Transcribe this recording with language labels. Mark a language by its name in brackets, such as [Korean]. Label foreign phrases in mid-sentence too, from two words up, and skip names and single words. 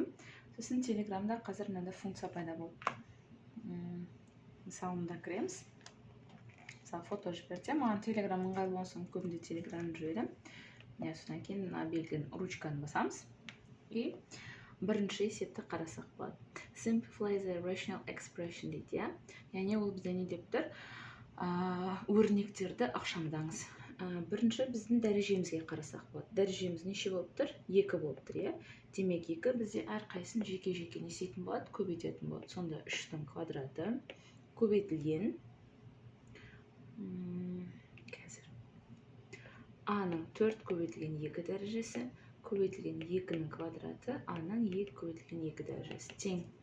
[Kazakh] Сосын Телеграмда қазір мынандай функция пайда болды. Мысалы, мында кіреміз. Мысалы, фото жіберсем, маған Телеграм ыңғайлы болсын, көбінде Телеграмды жіберемін. Содан кейін мына белгінің ручканы басамыз. И бірінші есепті қарасақ болады. [English] Simplify the rational expression [Kazakh] дейді, яғни ол бізде не деп тұр? Өрнектерді ықшамдаңыз. Бірінші біздің дәрежемізге қарасақ болады. Дәрежеміз неше болып тұр? 2 болып тұр, Демек 2 бізде әрқайсысын жеке-жеке не істейтін болады? Көбейтетін болады. Сонда 3-дің квадраты көбейтілген А-ның 4 көбейтілген 2 дәрежесі көбейтілген 2-ның квадраты А-ның 2 көбейтілген 2 дәрежесі тең.